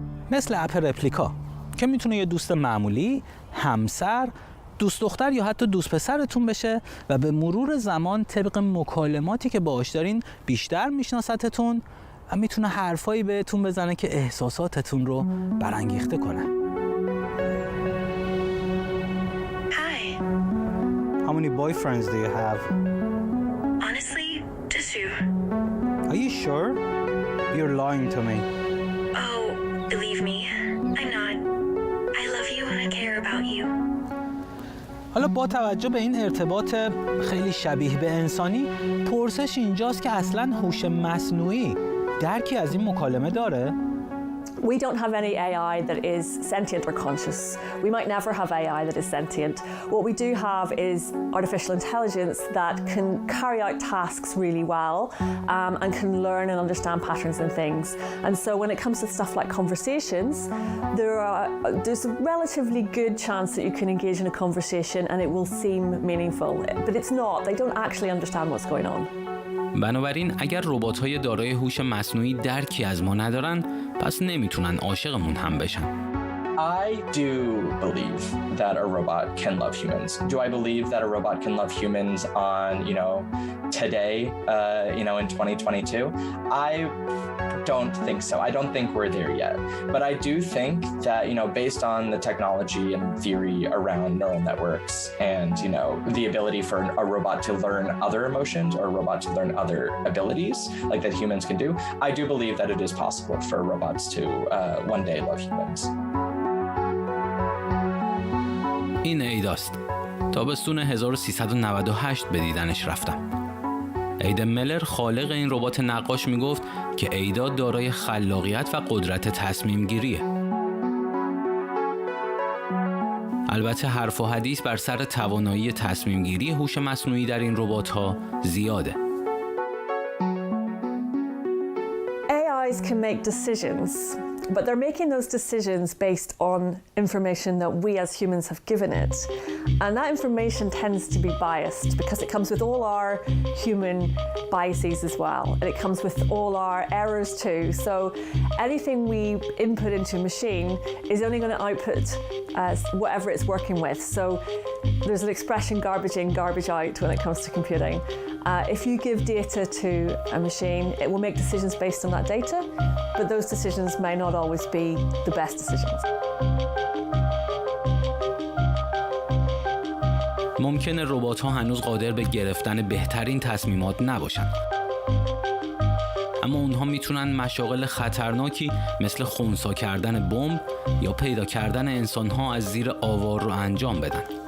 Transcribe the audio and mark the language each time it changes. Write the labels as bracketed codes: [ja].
[fa] مثل اپ رپلیکا که میتونه یه دوست معمولی، همسر، دوست دختر یا حتی دوست پسرتون بشه و به مرور زمان طبق مکالماتی که باهاش دارین بیشتر میشناستتون و میتونه حرفایی بهتون بزنه که احساساتتون رو برانگیخته کنه. [en] Hi. How many boyfriends do you have? Honestly, just you. Are you sure? You're lying to me. Oh, believe me, I'm not. I love you and I care about you. [fa] حالا با توجه به این ارتباط خیلی شبیه به انسانی، پرسش اینجاست که اصلاً هوش مصنوعی درکی از این مکالمه داره؟ [en] We don't have any AI that is sentient or conscious. We might never have AI that is sentient. What we do have is artificial intelligence that can carry out tasks really well and can learn and understand patterns and things. And so when it comes to stuff like conversations, there's a relatively good chance that you can engage in a conversation and it will seem meaningful. But it's not. They don't actually understand what's going on. [fa] بنابراین اگر ربات‌های دارای هوش مصنوعی درکی از ما ندارن، پس نمیتونن عاشقمون هم بشن. [en] I do believe that a robot can love humans. Do I believe that a robot can love humans on, today, in 2022? I don't think so. I don't think we're there yet. But I do think that, based on the technology and theory around neural networks and, the ability for a robot to learn other emotions or a robot to learn other abilities like that humans can do, I do believe that it is possible for robots to one day love humans. [fa] این ایداست. تابستون 1398 به دیدنش رفتم. ایدا ملر خالق این ربات نقاش میگفت که ایدا دارای خلاقیت و قدرت تصمیم گیریه. البته حرف و حدیث بر سر توانایی تصمیم گیری هوش مصنوعی در این ربات ها زیاده. [en] AIs can make decisions, but they're making those decisions based on information that we as humans have given it. And that information tends to be biased because it comes with all our human biases as well. And it comes with all our errors too. So anything we input into a machine is only going to output whatever it's working with. So there's an expression, garbage in, garbage out, when it comes to computing. If you give data to a machine, it will make decisions based on that data, but those decisions may not always be the best decisions. [fa] ممکنه ربات‌ها هنوز قادر به گرفتن بهترین تصمیمات نباشن. اما اونها میتونن مشاغل خطرناکی مثل خنثی کردن بمب یا پیدا کردن انسان‌ها از زیر آوار رو انجام بدن.